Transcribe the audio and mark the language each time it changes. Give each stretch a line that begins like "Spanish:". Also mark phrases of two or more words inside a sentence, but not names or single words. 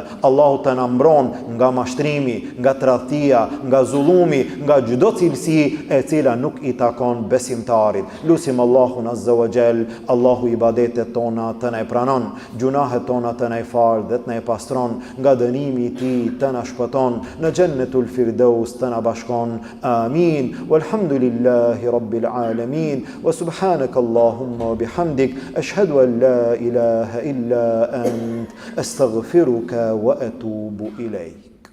Albanian: Allahu të na mbron nga mashtrimi, nga tradhtia, nga zullumi, nga çdo cilësi e cila nuk i takon besimtarit. Lusim Allahun
Arabic: عز وجل,
Albanian: Allahu ibadetet tona të na pranon, gjunahet tona të na fal dhe të na pastron, nga dënimi i tij të na shpëton, në Jannatul Firdaus të na bashkon. Amin.
Arabic: والحمد لله رب العالمين. وسبحانك اللهم وبحمدك، أشهد أن لا إله إلا أنت، أستغفرك وأتوب إليك.